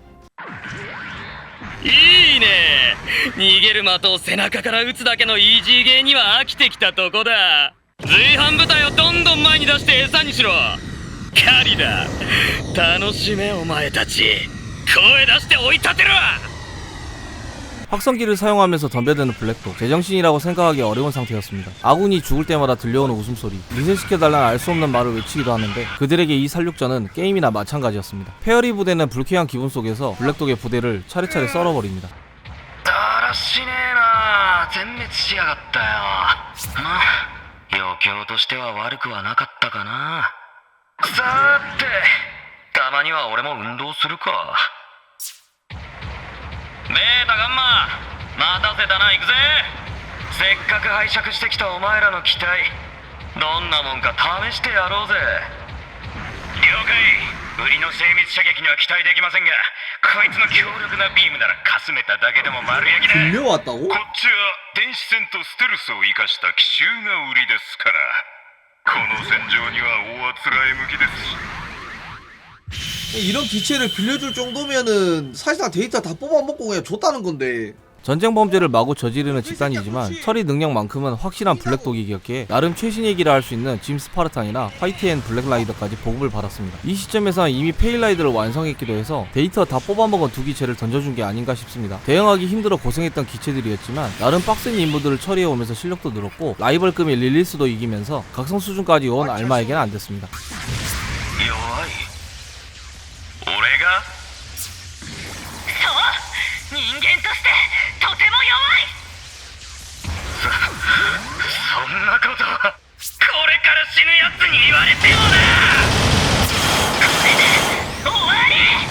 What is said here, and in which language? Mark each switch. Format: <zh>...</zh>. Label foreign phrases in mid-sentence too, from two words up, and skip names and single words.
<ja>いいね。逃げる的を背中から撃つだけのイージーゲーには飽きてきたとこだ。随伴部隊をどんどん前に出して餌にしろ。狩りだ。楽しめお前たち。声出して追い立てろ。</ja> <ko>확성기를 사용하면서 덤벼드는 블랙도 제정신이라고 생각하기 어려운 상태였습니다. 아군이 죽을 때마다 들려오는 웃음소리, 리셋시켜달라는 알 수 없는 말을 외치기도 하는데 그들에게 이 살육전은 게임이나 마찬가지였습니다. 페어리 부대는 불쾌한 기분 속에서 블랙독의 부대를 차례차례 썰어버립니다.</ko> <ja>だらしねえな。全滅しやがったよ。まあ余興としては悪くはなかったかな。さーてたまには俺も運動するか。ベータガンマ待たせたな。行くぜ。せっかく拝借してきたお前らの機体どんなもんか試してやろうぜ。了解。売りの精密射撃には期待できませんがこいつの強力なビームならかすめただけでも丸焼きだ。</ja> <ko>빌려왔다고?</ko> <ja>こっちは電子戦とステルスを生かした奇襲が売りですからこの戦場には大あつらえ向きです。</ja> <ko>이런 기체를 빌려줄 정도면은 사실상 데이터 다 뽑아먹고 그냥 줬다는 건데. 전쟁 범죄를 마구 저지르는 집단이지만 처리 능력만큼은 확실한 블랙독이기였기에 나름 최신얘기라 할 수 있는 짐 스파르탄이나 화이트 앤 블랙라이더까지 보급을 받았습니다. 이 시점에선 이미 페일라이드를 완성했기도 해서 데이터 다 뽑아먹은 두 기체를 던져준 게 아닌가 싶습니다. 대응하기 힘들어 고생했던 기체들이었지만 나름 빡센 임무들을 처리해오면서 실력도 늘었고 라이벌급의 릴리스도 이기면서 각성 수준까지 온 알마에게는 안 됐습니다.</ko> <ja>俺がそう人間としてとても弱い。そんなことこれから死ぬやつに言われてもな。これで終わり。</ja>